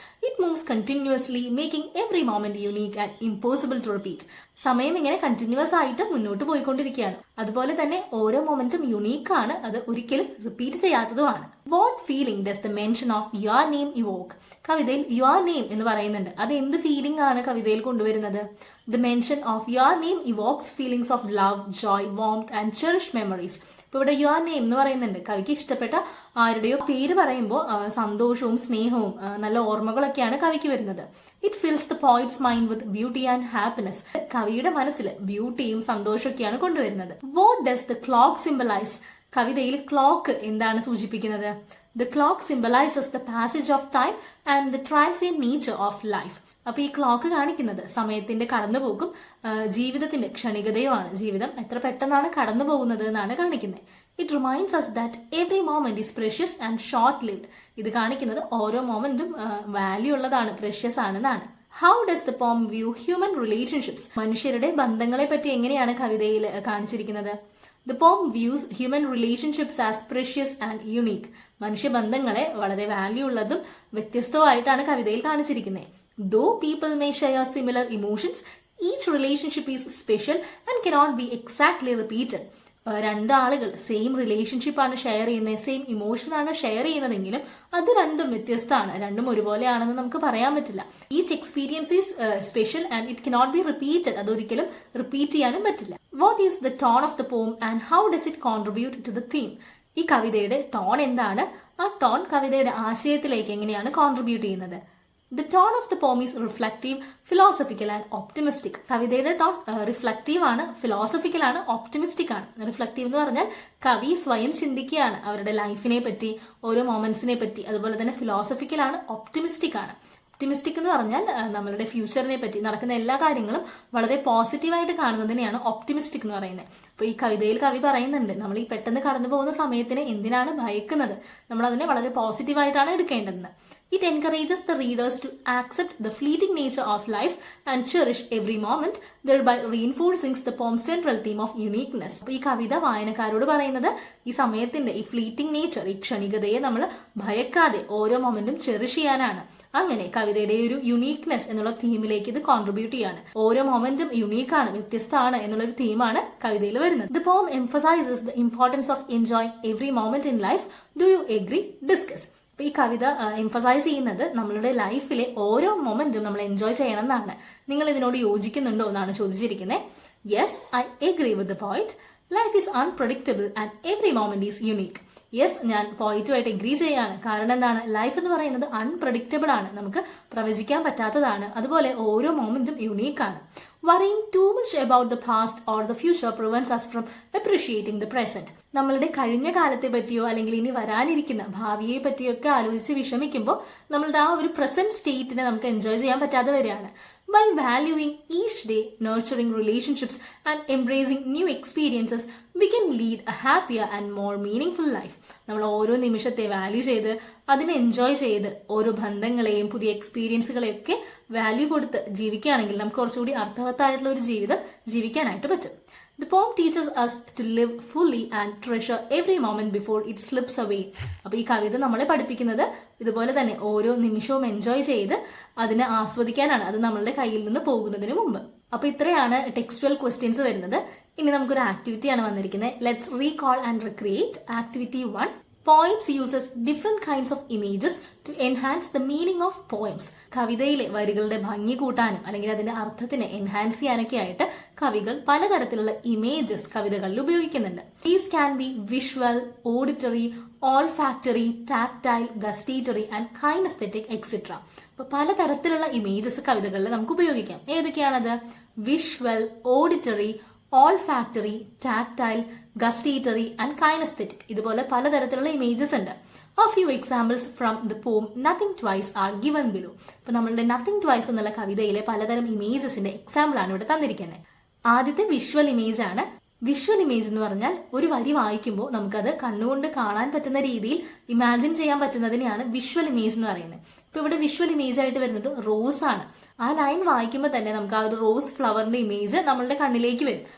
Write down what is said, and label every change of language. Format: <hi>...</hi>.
<en>It moves continuously, making every moment unique and impossible to repeat.</en> <ml>സമയം ഇങ്ങനെ continuous ആയിട്ട് മുന്നോട്ട് പോയിക്കൊണ്ടിരിക്കുകയാണ്. അതുപോലെ തന്നെ ഓരോ മൊമെന്റും യുണീക്ക് ആണ്, അത് ഒരിക്കലും repeat ചെയ്യാത്തതുമാണ്.</ml> <en>What feeling does the mention of your name evoke?</en> <ml>കവിതയിൽ യുവർ നെയിം എന്ന് പറയുന്നുണ്ട്. അത് എന്ത് ഫീലിംഗ് ആണ് കവിതയിൽ കൊണ്ടുവരുന്നത്?</ml> <en>The mention of your name evokes feelings of love, joy, warmth and cherished memories.</en> <ml>ഇപ്പൊ ഇവിടെ യുവർ നെയിം എന്ന് പറയുന്നുണ്ട്. കവിക്ക് ഇഷ്ടപ്പെട്ട ആരുടെയോ പേര് പറയുമ്പോൾ സന്തോഷവും സ്നേഹവും നല്ല ഓർമ്മകളൊക്കെയാണ് കവിക്ക് വരുന്നത്.</ml> <en>It fills the poet's mind with beauty and happiness.</en> <ml>കവിയുടെ മനസ്സിൽ ബ്യൂട്ടിയും സന്തോഷമൊക്കെയാണ് കൊണ്ടുവരുന്നത്.</ml> <en>What does the clock symbolise?</en> <ml>കവിതയിൽ ക്ലോക്ക് എന്താണ് സൂചിപ്പിക്കുന്നത്?</ml> <en>The clock symbolizes the passage of time and the transient nature of life.</en> <ml>അപ്പൊ ഈ ക്ലോക്ക് കാണിക്കുന്നത് സമയത്തിന്റെ കടന്നുപോക്കും ജീവിതത്തിന്റെ ക്ഷണികതയുമാണ്. ജീവിതം എത്ര പെട്ടെന്നാണ് കടന്നു പോകുന്നത് എന്നാണ് കാണിക്കുന്നത്.</ml> <en>It reminds us that every moment is precious and short lived.</en> <ml>ഇത് കാണിക്കുന്നത് ഓരോ മൊമെന്റും വാല്യൂ ഉള്ളതാണ്, പ്രഷ്യസ് ആണെന്നാണ്.</ml> <en>How does the poem view human relationships?</en> <ml>മനുഷ്യരുടെ ബന്ധങ്ങളെ പറ്റി എങ്ങനെയാണ് കവിതയിൽ കാണിച്ചിരിക്കുന്നത്?</ml> <en>The poem views human relationships as precious and unique.</en> <ml>മനുഷ്യബന്ധങ്ങളെ വളരെ വാല്യൂ ഉള്ളതും വ്യത്യസ്തവുമായിട്ടാണ് കവിതയിൽ കാണിച്ചിരിക്കുന്നത്.</ml> <en>Though people may share similar emotions, each relationship is special and cannot be exactly repeated.</en> <ml>രണ്ടാളുകൾ സെയിം റിലേഷൻഷിപ്പാണ് ഷെയർ ചെയ്യുന്നത്, സെയിം ഇമോഷനാണ് ഷെയർ ചെയ്യുന്നതെങ്കിലും അത് രണ്ടും വ്യത്യസ്തമാണ്, രണ്ടും ഒരുപോലെയാണെന്ന് നമുക്ക് പറയാൻ പറ്റില്ല.</ml> <en>Each experience is special and it cannot be repeated.</en> <ml>അതൊരിക്കലും റിപ്പീറ്റ് ചെയ്യാനും പറ്റില്ല.</ml> <en>What is the tone of the poem and how does it contribute to the theme?</en> <ml>ഈ കവിതയുടെ ടോൺ എന്താണ്? ആ ടോൺ കവിതയുടെ ആശയത്തിലേക്ക് എങ്ങനെയാണ് കോൺട്രിബ്യൂട്ട് ചെയ്യുന്നത്?</ml> <en>The tone of the poem is reflective, philosophical and optimistic.</en> <ml>കവിതയുടെ ടോൺ റിഫ്ലക്റ്റീവ് ആണ്, ഫിലോസഫിക്കൽ ആണ്, ഒപ്റ്റിമിസ്റ്റിക് ആണ്. റിഫ്ലക്റ്റീവ് എന്ന് പറഞ്ഞാൽ കവി സ്വയം ചിന്തിക്കുകയാണ് അവരുടെ ലൈഫിനെ പറ്റി, ഓരോ മൊമെന്റ്സിനെ പറ്റി. അതുപോലെ തന്നെ ഫിലോസഫിക്കൽ ആണ്, ഒപ്റ്റിമിസ്റ്റിക് ആണ്. ഒപ്റ്റിമിസ്റ്റിക് എന്ന് പറഞ്ഞാൽ നമ്മളുടെ ഫ്യൂച്ചറിനെ പറ്റി, നടക്കുന്ന എല്ലാ കാര്യങ്ങളും വളരെ പോസിറ്റീവായിട്ട് കാണുന്നതിനെയാണ് ഒപ്റ്റിമിസ്റ്റിക് എന്ന് പറയുന്നത്. അപ്പോൾ ഈ കവിതയിൽ കവി പറയുന്നുണ്ട്, നമ്മൾ ഈ പെട്ടെന്ന് കടന്നു പോകുന്ന സമയത്തിന് എന്തിനാണ് ഭയക്കുന്നത്, നമ്മൾ അതിനെ വളരെ പോസിറ്റീവായിട്ടാണ് എടുക്കേണ്ടതെന്ന്.</ml> <en>It encourages the readers to accept the fleeting nature of life and cherish every moment, thereby reinforcing the poem's central theme of uniqueness.</en> <ml>അപ്പോൾ ഈ കവിത വായനക്കാരോട് പറയുന്നത് ഈ സമയത്തിന്റെ ഈ ഫ്ലീറ്റിംഗ് നേച്ചർ, ഈ ക്ഷണികതയെ നമ്മൾ ഭയക്കാതെ ഓരോ മൊമെന്റും ചെറിഷ് ചെയ്യാനാണ്. അങ്ങനെ കവിതയുടെ ഒരു യുണീക്നെസ് എന്നുള്ള തീമിലേക്ക് ഇത് കോൺട്രിബ്യൂട്ട് ചെയ്യാണ്. ഓരോ മൊമെന്റും യുണീക്കാണ്, വ്യത്യസ്തമാണ് എന്നുള്ള ഒരു തീമാണ് കവിതയിൽ വരുന്നത്.</ml> <en>The poem emphasizes the importance of enjoying every moment in life. Do you agree? Discuss.</en> <ml>അപ്പൊ ഈ കവിത എംഫസൈസ് ചെയ്യുന്നത് നമ്മളുടെ ലൈഫിലെ ഓരോ മൊമെന്റും നമ്മൾ എൻജോയ് ചെയ്യണം എന്നാണ്. നിങ്ങൾ ഇതിനോട് യോജിക്കുന്നുണ്ടോ എന്നാണ് ചോദിച്ചിരിക്കുന്നത്.</ml> <en>Yes, I agree with the point. Life is unpredictable and every moment is unique. Yes,</en> <ml>ഞാൻ പോയിന്റുമായിട്ട് എഗ്രി ചെയ്യാണ്. കാരണം എന്താണ്? ലൈഫ് എന്ന് പറയുന്നത് അൺപ്രഡിക്റ്റബിൾ ആണ്, നമുക്ക് പ്രവചിക്കാൻ പറ്റാത്തതാണ്. അതുപോലെ ഓരോ momentum യുണീക്കാണ്.</ml> <en>Worrying too much about the past or the future prevents us from appreciating the present.</en> <ml>നമ്മളുടെ കഴിഞ്ഞ കാലത്തെ പറ്റിയോ അല്ലെങ്കിൽ ഇനി വരാനിരിക്കുന്ന ഭാവിയെ പറ്റിയൊക്കെ ആലോചിച്ച് വിഷമിക്കുമ്പോൾ നമ്മളുടെ ആ ഒരു പ്രസന്റ് സ്റ്റേറ്റിനെ നമുക്ക് എൻജോയ് ചെയ്യാൻ പറ്റാതെ വരികയാണ്.</ml> <en>By valuing each day, nurturing relationships and embracing new experiences, we can lead a happier and more meaningful life.</en> <ml>നമ്മൾ ഓരോ നിമിഷത്തെ വാല്യൂ ചെയ്ത് അതിനെ എൻജോയ് ചെയ്ത് ഓരോ ബന്ധങ്ങളെയും പുതിയ എക്സ്പീരിയൻസുകളെയൊക്കെ വാല്യൂ കൊടുത്ത് ജീവിക്കുകയാണെങ്കിൽ നമുക്ക് കുറച്ചുകൂടി അർത്ഥവത്തായിട്ടുള്ള ഒരു ജീവിതം ജീവിക്കാനായിട്ട് പറ്റും.</ml> <en>The poem teaches us to live fully and treasure every moment before it slips away.</en> <ml>അപ്പോൾ ഈ കവിത നമ്മളെ പഠിപ്പിക്കുന്നത് ഇതുപോലെ തന്നെ ഓരോ നിമിഷവും എൻജോയ് ചെയ്ത് അതിനെ ആസ്വദിക്കാനാണ്, അത് നമ്മളുടെ കയ്യിൽ നിന്ന് പോകുന്നതിന് മുമ്പ്. അപ്പോൾ ഇത്രയാണ് ടെക്സ്റ്റുവൽ ക്വസ്റ്റ്യൻസ് വരുന്നത്. ഇനി നമുക്കൊരു ആക്ടിവിറ്റിയാണ് വന്നിരിക്കുന്നത്.</ml> <en>Let's recall and recreate. Activity 1. Poets uses different kinds of images to enhance the meaning of poems.</en> <ml>കവിതയിലെ വരികളുടെ ഭംഗി കൂട്ടാനും അല്ലെങ്കിൽ അതിന്റെ അർത്ഥത്തിനെ എൻഹാൻസ് ചെയ്യാനൊക്കെ ആയിട്ട് കവികൾ പലതരത്തിലുള്ള ഇമേജസ് കവിതകളിൽ ഉപയോഗിക്കുന്നുണ്ട്.</ml> <en>These can be visual, auditory, olfactory, tactile, gustatory and kinesthetic etc.</en> <ml>അപ്പോൾ പലതരത്തിലുള്ള ഇമേജസ് കവിതകളിൽ നമുക്ക് ഉപയോഗിക്കാം. ഏതൊക്കെയാണത്?</ml> <en>Visual, auditory, olfactory, tactile, gustatory and kinesthetic.</en> <ml>ഇതുപോലെ പലതരത്തിലുള്ള ഇമേജസ് ഉണ്ട്.</ml> <en>A few examples from the poem Nothing Twice are given below.</en> <ml>ഇപ്പൊ നമ്മളുടെ Nothing Twice എന്നുള്ള കവിതയിലെ പലതരം ഇമേജസിന്റെ എക്സാമ്പിൾ ആണ് ഇവിടെ തന്നിരിക്കുന്നത്. ആദ്യത്തെ വിഷ്വൽ ഇമേജ് ആണ്. വിഷ്വൽ ഇമേജ് എന്ന് പറഞ്ഞാൽ ഒരു വരി വായിക്കുമ്പോൾ നമുക്കത് കണ്ണുകൊണ്ട് കാണാൻ പറ്റുന്ന രീതിയിൽ ഇമാജിൻ ചെയ്യാൻ പറ്റുന്നതിനെയാണ് വിഷ്വൽ ഇമേജ് എന്ന് പറയുന്നത്. ഇപ്പൊ ഇവിടെ വിഷ്വൽ ഇമേജ് ആയിട്ട് വരുന്നത് റോസ് ആണ്. ആ ലൈൻ വായിക്കുമ്പോൾ തന്നെ നമുക്ക് ആ ഒരു റോസ് ഫ്ലവറിന്റെ ഇമേജ് നമ്മളുടെ കണ്ണിലേക്ക് വരും.</ml>